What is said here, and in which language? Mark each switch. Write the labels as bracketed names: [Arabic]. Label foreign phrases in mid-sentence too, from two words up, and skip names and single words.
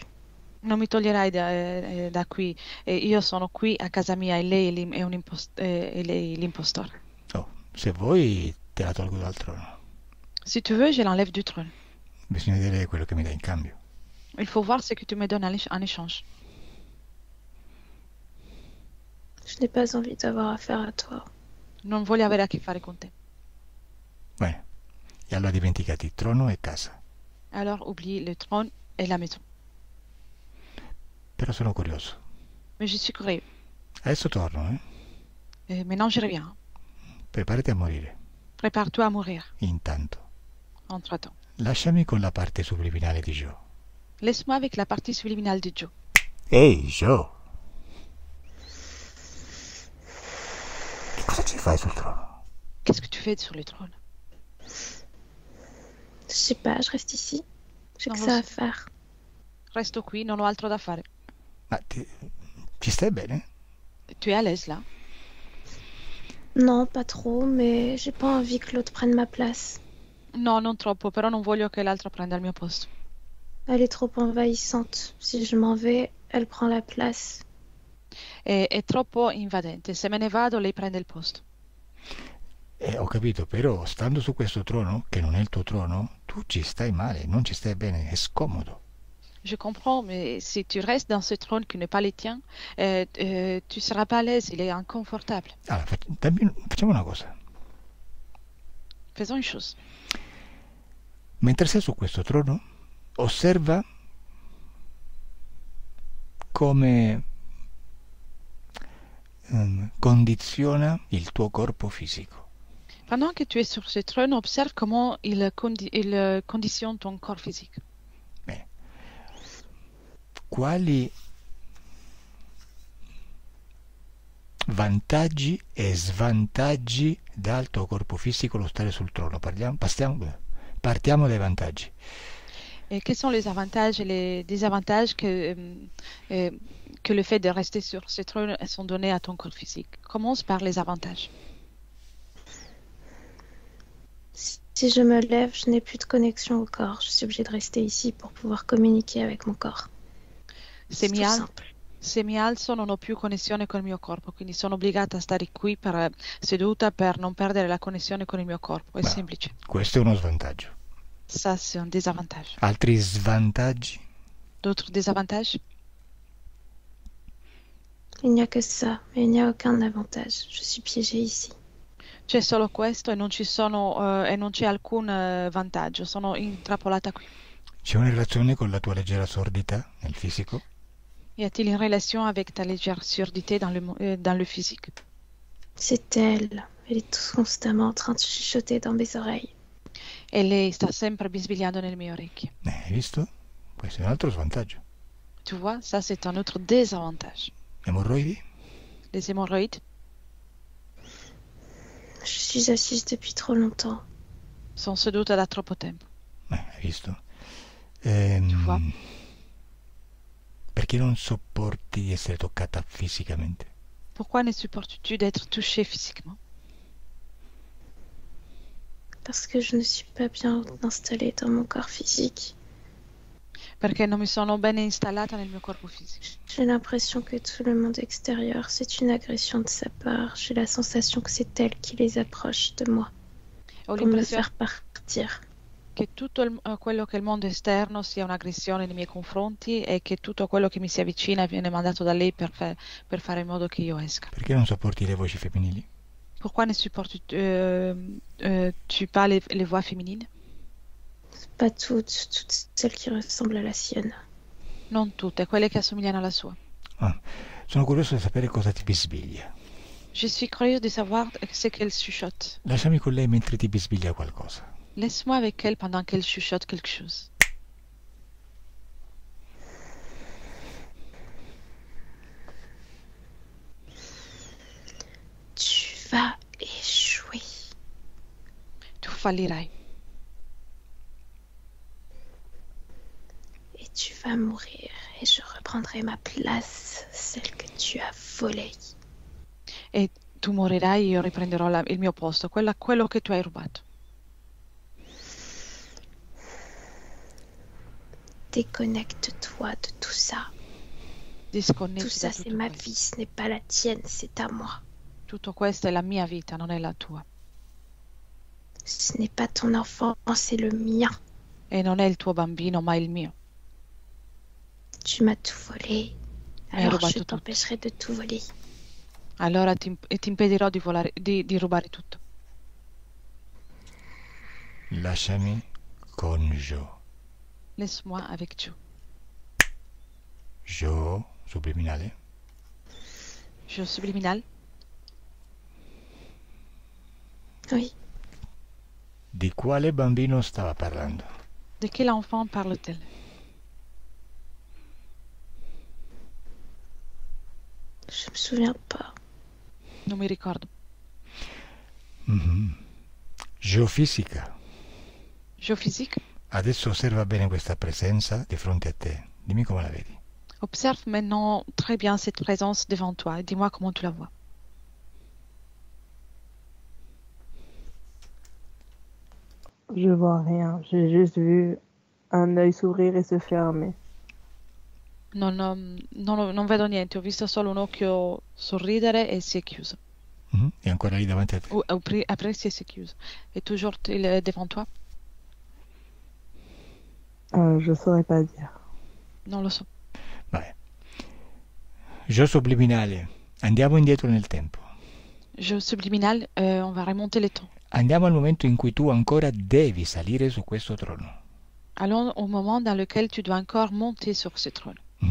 [Italian] Non mi toglierai da qui. E io sono qui a casa mia e lei è lei l'impostore. Oh, se vuoi te la tolgo dal trono. [French] Si tu veux, je l'enlève du trône. [Italian] Bisogna vedere quello che mi dai in cambio. [French] Il faut voir ce que tu me donnes en échange. Je n'ai pas envie d'avoir affaire à toi. [Italian] Non voglio avere a che fare con te. Bene. E allora dimenticati trono e casa. [French] Alors oublie le trône et la maison. [Italian] Però sono curioso. [French] Mais je suis curieux. [Italian] Adesso torno, eh? [French] Maintenant je reviens. [Italian] Preparati a morire. [French] Prépare-toi à mourir. [Italian] Intanto. [French] Entre-temps. [Italian] Lasciami con la parte subliminale di Joe. [French] Laisse-moi avec la partie subliminale de Joe. [Italian] Ehi, Joe! Che cosa ci fai sul trono? [French] Qu'est-ce que tu fais sur le trône? Je sais pas, je reste ici. J'ai [Italian] Non, [French] que [Italian] lo [French] ça [Italian] so. [French] à faire. [Italian] Resto qui, non ho altro da fare. Ma ci stai bene? [French] Tu es à l'aise là? Non, pas trop, mais j'ai pas envie que l'autre prenne ma place. [Italian] No, non troppo, però non voglio che l'altro prenda il mio posto. [French] Elle est trop envahissante. Si je m'en vais, elle prend la place. [Italian] È troppo invadente. Se me ne vado, lei prende il posto. Ho capito, però stando su questo trono, che non è il tuo trono, tu ci stai male, non ci stai bene, è scomodo. [French] Je comprends, mais si tu restes dans ce trône qui n'est pas le tien, tu seras pas à l'aise, il est inconfortable. [Italian] Allora, facciamo una cosa. [French] Faisons une chose. [Italian] Mentre sei su questo trono, osserva come condiziona il tuo corpo fisico. [French] Pendant que tu es sur ce trône, observe comment il conditionne ton corps physique. [Italian] Bene. Quali vantaggi e svantaggi dà al tuo corpo fisico lo stare sul trono? Partiamo dai vantaggi. [French] Et quels sont les avantages et les désavantages que le fait de rester sur ce trône sont donnés à ton corps physique? Commence par les avantages. Si je me lève, je n'ai plus de connexion au corps. Je suis obligée de rester ici pour pouvoir communiquer avec mon corps. [Italian] Se [French] C'est [Italian] mi, [French] tout [Italian] al- [French] simple. [Italian] se mi alzo non ho più connessione col mio corpo, quindi sono obbligata a stare qui seduta per non perdere la connessione con il mio corpo. È Ma semplice. questo è uno svantaggio. [French] Ça, c'est un désavantage. [Italian] Altri svantaggi? [French] D'autres désavantages? Il n'y a que ça, mais il n'y a aucun avantage. Je suis piégée ici. [Italian] C'è solo questo e non c'è alcun vantaggio. Sono intrappolata qui. C'è una relazione con la tua leggera sordità nel fisico? [French] Y a-t-il une relation avec ta légère surdité dans le physique? C'est elle. Elle est tout constamment en train de chuchoter dans mes oreilles. [Italian] E lei sta sempre bisbigliando nelle mie orecchie. Hai visto? Questo è un altro svantaggio. [French] Tu vois, ça c'est un autre désavantage. [Italian] Emorroidi? [French] Les hémorroïdes Je suis assise depuis trop longtemps. [Italian] sono seduta da troppo tempo. Hai visto? [French] Tu vois? [Italian] Perché non sopporti di essere toccata fisicamente? [French] Pourquoi ne supportes-tu d'être touché physiquement? Parce que je ne suis pas bien installée dans mon corps physique. [Italian] Perché non mi sono bene installata nel mio corpo fisico. [French] J'ai l'impression que tout le monde extérieur, c'est une agression de sa part. J'ai la sensation que c'est elle qui les approche de moi [Italian] Ho [French] pour me [Italian] l'impressione [French] faire partir. [Italian] che tutto quello che è il mondo esterno sia un'aggressione nei miei confronti e che tutto quello che mi si avvicina viene mandato da lei per fare in modo che io esca. Perché non sopporti le voci femminili? [French] Pourquoi ne supportes-tu pas les voix féminines? Pas toutes celles qui ressemblent à la sienne. [Italian] Non tutte, quelle che assomigliano alla sua. Sono curioso di sapere cosa ti bisbiglia. [French] Je suis curieuse de savoir ce qu'elle chuchote. [Italian] Lasciami con lei mentre ti bisbiglia qualcosa. [French] Laisse-moi avec elle pendant qu'elle chuchote quelque chose. Tu vas échouer. [Italian] Tu fallirai [French] Et tu vas mourir. Et je reprendrai ma place, celle que tu as volée. [Italian] e tu morirai e io riprenderò il mio posto, quello che tu hai rubato. [French] Déconnecte-toi de tout ça. Tout [Italian] Disconnetti [French] ça, [Italian] da [French] c'est [Italian] tutto [French] ma [Italian] questo. [French] vie, ce n'est pas la tienne, c'est à moi. [Italian] Tutto questo è la mia vita, non è la tua. [French] Ce n'est pas ton enfant, c'est le mien. [Italian] E non è il tuo bambino, ma il mio. [French] Tu m'as tout volé. [Italian] Mi hai [French] Alors [Italian] rubato [French] je [Italian] tutto. [French] t'empêcherai de tout voler. [Italian] Allora ti impedirò di rubare tutto. Lasciami con Jo. [French] Laisse-moi avec Joe. [Italian] Jo, subliminale. [French] Je subliminal. Oui, [Italian] Di quale bambino stava parlando? [French] De quel enfant parle-t-elle? je me souviens pas. [Italian] Non mi ricordo. Geofisica. [French] Geophysique? [Italian] Adesso osserva bene questa presenza di fronte a te. Dimmi come la vedi. [French] Observe maintenant très bien cette présence devant toi et dis-moi comment tu la vois. Je vois rien. J'ai juste vu un œil s'ouvrir et se fermer. [Italian] Non vedo niente, ho visto solo un occhio sorridere e si è chiuso. È ancora lì davanti a te. Ou aprirsi e si è chiuso. È [French] toujours devant toi? Je saurais pas dire. [Italian] Non lo so. Vabbè. Jo subliminale. Andiamo indietro nel tempo. [French] Je subliminal, on va remonter le temps. [Italian] Andiamo al momento in cui tu ancora devi salire su questo trono. [French] Allons au moment dans lequel tu dois encore monter sur ce trône.